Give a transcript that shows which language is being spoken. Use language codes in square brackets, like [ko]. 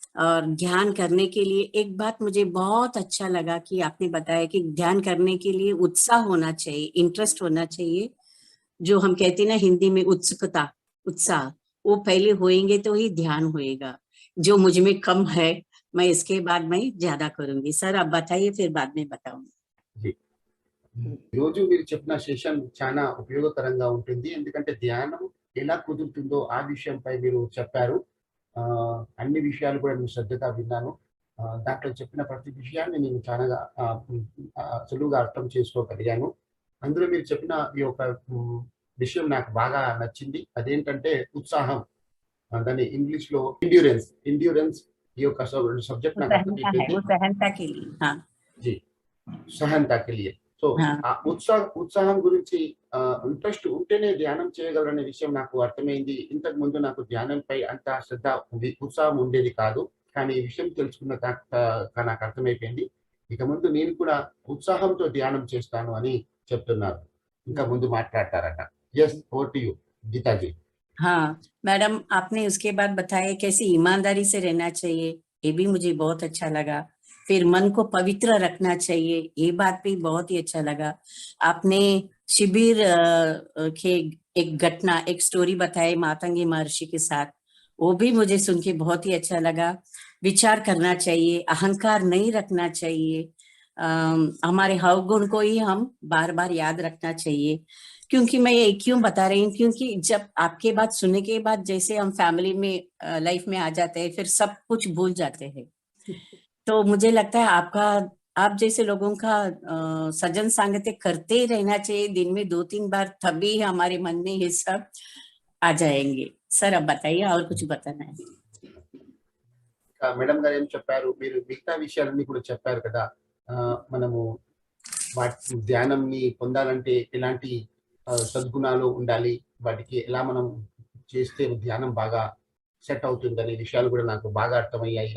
[hi] और ध्यान करने के लिए एक बात मुझे बहुत अच्छा लगा कि आपने बताया कि ध्यान करने के लिए उत्साह होना चाहिए, इंटरेस्ट होना चाहिए, जो हम कहते हैं ना हिंदी में उत्सुकता, उत्साह, वो पहले होएंगे तो ही ध्यान होएगा। जो मुझ में कम है मैं इसके बाद मैं ज्यादा करूंगी। सर आप बताइए, फिर बाद में बताऊंगी। [te] जी, రోజు మీరు చెప్పిన సెషన్ చాలా ఉపయోగకరంగా ఉంటుంది, ఎందుకంటే ధ్యానం ఎలా కుదురుతుందో ఆ విషయంపై మీరు చెప్పారు. అన్ని విషయాలు కూడా నేను శ్రద్ధగా విన్నాను. దాంట్లో చెప్పిన ప్రతి విషయాన్ని నేను చాలా సులువుగా అర్థం చేసుకోగలిగాను. అందులో మీరు చెప్పిన ఈ యొక్క విషయం నాకు బాగా నచ్చింది. అదేంటంటే ఉత్సాహం, దాన్ని ఇంగ్లీష్ లో ఎండ్యూరెన్స్ ఈ యొక్క సబ్జెక్ట్ నాకు [hi] सहनता के लिए, हाँ जी, సహనత के लिए। [te] సో ఆ ఉత్సాహం గురించి ఇంట్రెస్ట్ ఉంటేనే ధ్యానం చేయగలరనే విషయం నాకు అర్థమైంది. ఇంతకు ముందు నాకు ధ్యానంపై అంత శ్రద్ధ ఉత్సాహం ఉండేది కాదు, కానీ ఈ విషయం తెలుసుకున్న నాకు అర్థమైపోయింది. ఇక ముందు నేను కూడా ఉత్సాహంతో ధ్యానం చేస్తాను అని చెప్తున్నారు. ఇంకా ముందు మాట్లాడతారట. [en] Yes, over to you Geeta ji. [hi] हाँ मैडम, आपने उसके बाद बताया कैसे ईमानदारी से रहना चाहिए, ये भी मुझे बहुत अच्छा लगा। फिर मन को पवित्र रखना चाहिए, ये बात भी बहुत ही अच्छा लगा। आपने शिविर के एक घटना, एक स्टोरी बताई मातंगी महर्षि के साथ, वो भी मुझे सुन के बहुत ही अच्छा लगा। विचार करना चाहिए, अहंकार नहीं रखना चाहिए, हमारे अवगुण को ही हम बार बार याद रखना चाहिए। क्योंकि मैं ये क्यों बता रही हूँ, क्योंकि जब आपके बात सुनने के बाद जैसे हम फैमिली में लाइफ में आ जाते हैं, फिर सब कुछ भूल जाते हैं। तो मुझे लगता है आप जैसे लोगों का सज्जन सांगत्य करते ही रहना चाहिए दिन में 2-3 बार, तभी हमारे मन में ये सब आ जाएंगे। सर अब बताइए, और कुछ बताना है? [te] మేడం గారు ఏం చెప్పారు, మీరు మిగతా విషయాలన్నీ కూడా చెప్పారు కదా. మనము ధ్యానంని పొందాలంటే ఎలాంటి సద్గుణాలు ఉండాలి, వాటికి ఎలా మనం చేస్తే ధ్యానం బాగా సెట్ అవుతుందనే విషయాలు కూడా నాకు బాగా అర్థమయ్యాయి.